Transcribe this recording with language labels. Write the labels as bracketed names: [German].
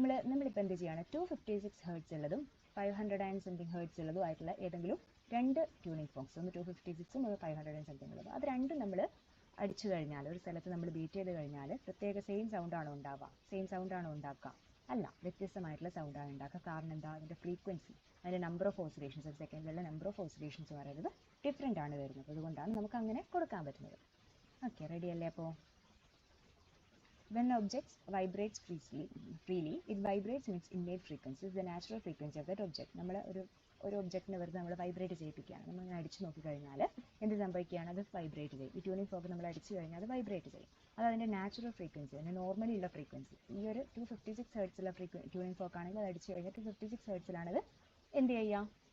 [Malayalam] നമ്മളിപ്പോൾ എന്ത് ചെയ്യാണ്? 256 ഹെർട്സ് ഉള്ളതും [English] 500 and something [Malayalam] ഹെർട്സ് ഉള്ളതും ആയിട്ടുള്ള ഏതെങ്കിലും 2 ട്യൂണിംഗ് ഫോക്സ്, ഒന്ന് 256ഉം ഒന്ന് 500 and something ഉള്ളതും, അത് രണ്ടും നമ്മൾ അടിച്ചു കഴിഞ്ഞാൽ, ഒരു സ്ഥലത്ത് നമ്മൾ ബീറ്റ് ചെയ്ത് കഴിഞ്ഞാൽ പ്രത്യേക സെയിം സൗണ്ടാണോ ഉണ്ടാക്കുക? അല്ല, വ്യത്യസ്തമായിട്ടുള്ള സൗണ്ടാണ് ഉണ്ടാക്കുക. കാരണം എന്താ? അതിൻ്റെ ഫ്രീക്വൻസി, അതിൻ്റെ നമ്പർ ഓഫ് ഓസിലേഷൻസ്, ഒരു സെക്കൻഡിലുള്ള നമ്പർ ഓഫ് ഓസിലേഷൻസ് പറയുന്നത് ഡിഫറെൻ്റ് ആണ് വരുന്നത്. അതുകൊണ്ടാണ് നമുക്ക് അങ്ങനെ കൊടുക്കാൻ പറ്റുന്നത്. ഓക്കെ, റെഡി അല്ലേ? അപ്പോൾ [English] when objects vibrates freely, it vibrates in its innate frequency, is the natural frequency of that object. [Malayalam] നമ്മൾ ഒരു ഒബ്ജക്റ്റിനെ വെറുതെ നമ്മൾ വൈബ്രേറ്റ് ചെയ്യിപ്പിക്കുകയാണ്. നമ്മൾ ഇങ്ങനെ അടിച്ചു നോക്കിക്കഴിഞ്ഞാൽ എന്ത് സംഭവിക്കുകയാണ്? അത് വൈബ്രേറ്റ് ചെയ്യും. ഈ ട്യൂണിംഗ് ഫോർക്ക് നമ്മൾ അടിച്ചു കഴിഞ്ഞാൽ അത് വൈബ്രേറ്റ് ചെയ്യും. അത് അതിൻ്റെ നാച്ചുറൽ ഫ്രീക്വൻസി, അതിൻ്റെ നോർമലി ഉള്ള ഫ്രീക്വൻസി. ഈ ഒരു 256 ഹെർട്സിലുള്ള ട്യൂണിംഗ് ഫോർക്ക് ആണെങ്കിൽ അത് അടിച്ചു കഴിഞ്ഞാൽ 256 ഹെർട്സിലാണത് എന്ത് ചെയ്യുക?